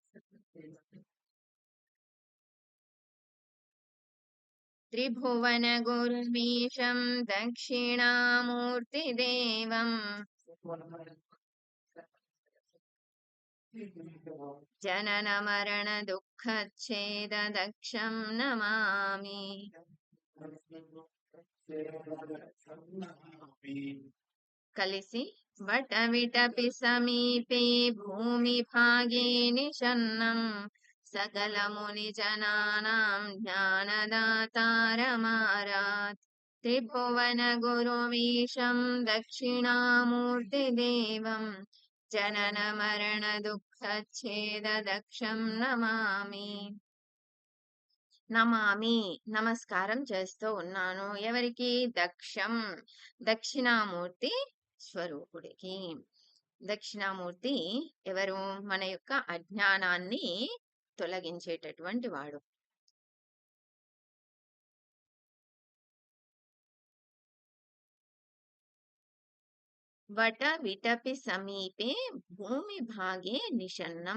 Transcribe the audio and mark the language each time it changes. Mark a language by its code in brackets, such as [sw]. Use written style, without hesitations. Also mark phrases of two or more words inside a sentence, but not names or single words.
[sa] त्रिभुवनगुरुमीशं दक्षिणामूर्तिदेवम् जननमरणदुःखच्छेददक्षं नमामि। కలిసి వటవిటపి సమీపే భూమిభాగే నిషన్నం सकलमुनिजनानां ज्ञानदातारमारात्। त्रिभुवनगुरुमीशं दक्षिणामूर्तिदेवं जननमरणदुःखच्छेददक्षं నమామి. [te] నమామి నమస్కారం చేస్తూ ఉన్నాను. ఎవరికి? దక్షం, దక్షిణామూర్తి స్వరూపుడికి. దక్షిణామూర్తి ఎవరు? మన యొక్క అజ్ఞానాన్ని తొలగించేటటువంటి వాడు. [sa] వట విటపి సమీపే భూమి భాగే నిషన్నం.